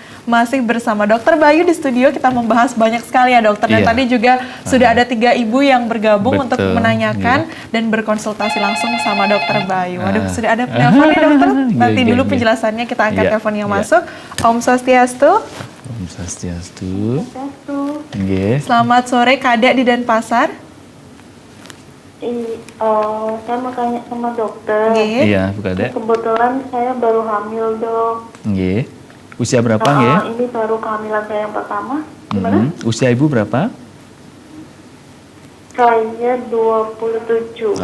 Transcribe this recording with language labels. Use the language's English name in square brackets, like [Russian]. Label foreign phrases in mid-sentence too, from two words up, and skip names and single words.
[Indonesian] Masih bersama Dokter Bayu di studio, kita membahas banyak sekali ya dokter. Dan tadi juga sudah ada 3 ibu yang bergabung untuk menanyakan dan berkonsultasi langsung sama Dokter Bayu. Waduh, sudah ada penelpon nih dokter. Nanti dulu penjelasannya kita angkat telepon yang masuk. [Sanskrit] Om Swastiastu. Om Swastiastu. [Indonesian] Selamat sore, Kadek di Denpasar. Saya mau tanya sama dokter. Iya, Bu Kadek. Kebetulan saya baru hamil, Dok. Nggih. Usia berapa nggih? Ini baru kehamilan saya yang pertama. Gimana? Usia ibu berapa? Saya 27.